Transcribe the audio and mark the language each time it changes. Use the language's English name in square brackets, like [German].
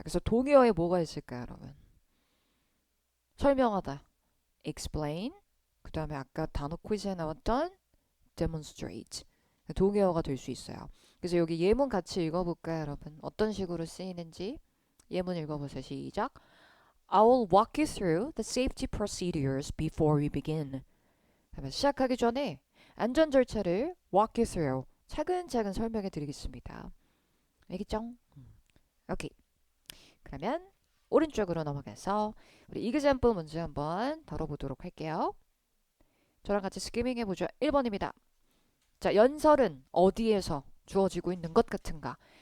[Korean] 그래서 동의어에 뭐가 있을까요, 여러분? 설명하다, explain. 그 다음에 아까 단어 퀴즈에 나왔던 demonstrate. 동의어가 될 수 있어요. 그래서 여기 예문 같이 읽어볼까요, 여러분? 어떤 식으로 쓰이는지 예문 읽어보세요. 시작. [English] I will walk you through the safety procedures before we begin. [Korean] 시작하기 전에 안전 절차를 [English] walk you through [Korean] 차근차근 설명해 드리겠습니다. 알겠죠? 오케이. 그러면 오른쪽으로 넘어가서 우리 example 문제 한번 다뤄보도록 할게요. 저랑 같이 스키밍 해보죠. 1번입니다. 자, 연설은 어디에서 주어지고 있는 것 같은가?